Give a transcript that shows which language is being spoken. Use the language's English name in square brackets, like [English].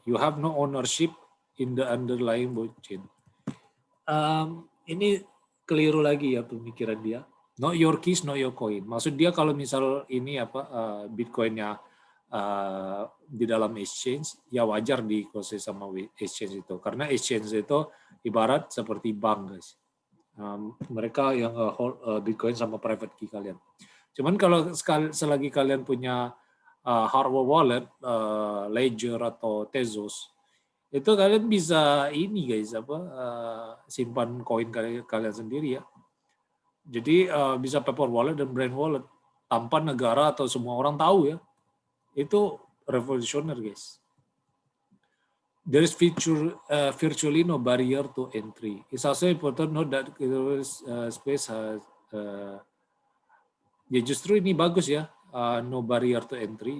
[English] You have no ownership in the underlying blockchain. [Indonesian] Ini keliru lagi ya pemikiran dia. [English] Not your keys, not your coin. [Indonesian] Maksud dia kalau misal ini Bitcoin-nya di dalam exchange, ya wajar dikuasai sama exchange itu. Karena exchange itu ibarat seperti bank, guys. Mereka yang hold Bitcoin sama private key kalian. Cuman kalau selagi kalian punya hardware wallet, Ledger atau Tezos, itu kalian bisa ini guys simpan koin kalian sendiri ya. Jadi bisa paper wallet dan brand wallet tanpa negara atau semua orang tahu ya. Itu revolusioner guys. [English] There is virtually no barrier to entry. It's also important note that space has [Indonesian] ya justru ini bagus ya, [English] no barrier to entry.